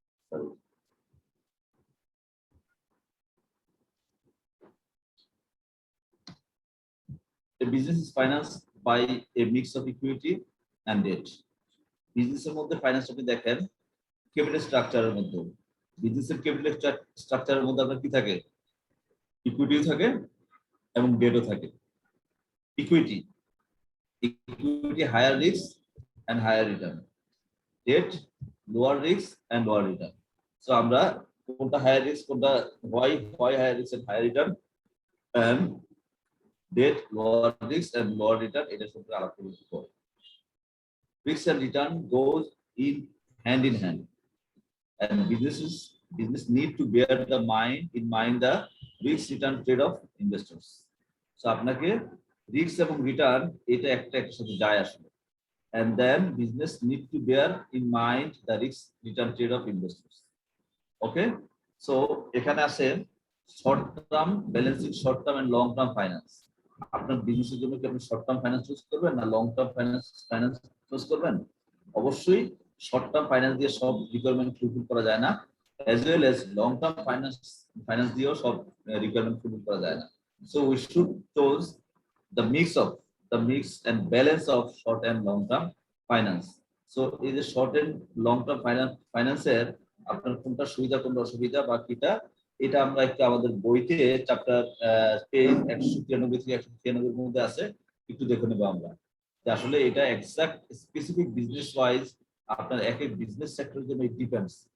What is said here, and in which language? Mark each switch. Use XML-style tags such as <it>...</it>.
<en>Sorry. A business is financed by a mix of equity and debt.</en> <bn>বিজনেসের মধ্যে finance আপনি দেখেন capital স্ট্রাকচারের মধ্যে, বিজনেসের ক্যাপিটাল স্ট্রাকচারের মধ্যে আপনার কি থাকে, ইকুইটিও থাকে এবং ডেটও থাকে।</bn> <en>Equity higher risk and higher return, debt lower risk and lower return. So</en> <bn>আমরা কোনটা</bn> <en>higher risk, কোনটা why higher risk and higher return, and debt lower risk and lower return,</en> <bn>এটা সম্পর্কে আলাপ করব।</bn> <en>Risk and return goes in hand, and business need to bear in mind the risk return trade of investors. So</en> <bn>আপনাকে</bn> <en>risk এবং return</en> <bn>এটা একটার সাথে যায় আসলে,</bn> <en>and then business need to bear in mind the risk return trade of investors. Okay, so এখানে আছে short term balancing, short term and long term finance.</en> <bn>আপনার বিজনেসের জন্য কি আপনি শর্ট টার্ম ফাইন্যান্স চুজ করবেন না লং টার্ম ফাইন্যান্স চুজ করবেন? অবশ্যই শর্ট টার্ম ফাইন্যান্স দিয়ে সব রিকোয়ারমেন্ট ফুলফিল করা যায় না, as well as long term finance দিয়েও সব রিকোয়ারমেন্ট ফুলফিল করা যায় না।</bn> <en>So we should choose the mix and balance of short and long term finance.</en> <bn>So এই যে শর্ট এন্ড লং টার্ম ফাইন্যান্সের আপনার কোনটা সুবিধা কোনটা অসুবিধা বা কিটা, এটা আমরা একটু আমাদের বইতে চ্যাপ্টার পেজ 193 থেকে 193 এর মধ্যে আছে, একটু দেখে নেব আমরা যে আসলে এটা এক্সাক্ট স্পেসিফিক বিজনেস ওয়াইজ আপনার এক এক বিজনেস সেক্টরের জন্য</bn> <en>It depends.</en>